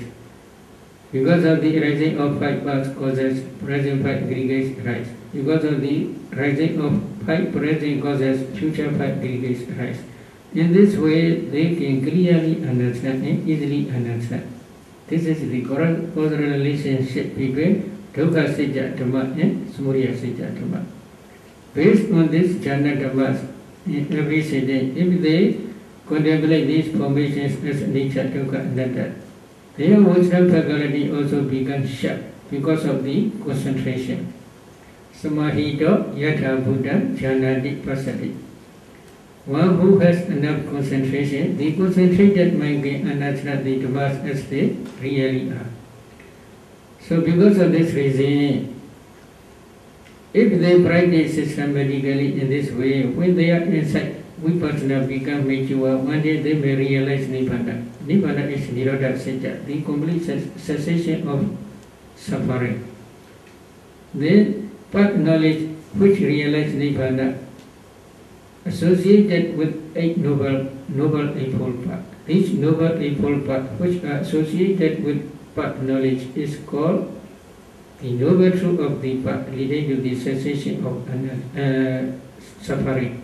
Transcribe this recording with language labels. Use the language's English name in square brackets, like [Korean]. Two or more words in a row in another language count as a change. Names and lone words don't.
[English] Because of the rising of five past causes, present five aggregates rise. Because of the rising of five present causes, future five aggregates rise. In this way, they can clearly understand and easily understand. This is the causal relationship between [Pali] dukkha satya Dhamma [English] and [Pali] samudaya satya Dhamma. [English] Based on this [Pali] jhana dhammas [English] in every sitting, if they contemplate these formations as [Pali] anicca, dukkha, anatta, [English] their wisdom faculty also becomes sharp because of the concentration. [Pali] Samahito yatha buddha jhanati pasati. [English] One who has enough concentration, the concentrated mind can understand the dhammas as they really are. So because of this reason, if they practice systematically in this way, when they are inside vipassana become mature, one day they may realize nibbana. Nibbana is [Pali] nirodha satya, [English] the complete cessation of suffering. Then path knowledge which realize nibbana associated with 8 noble eightfold path. Each noble eightfold path which are associated with path knowledge is called the noble truth of the path leading to the cessation of suffering.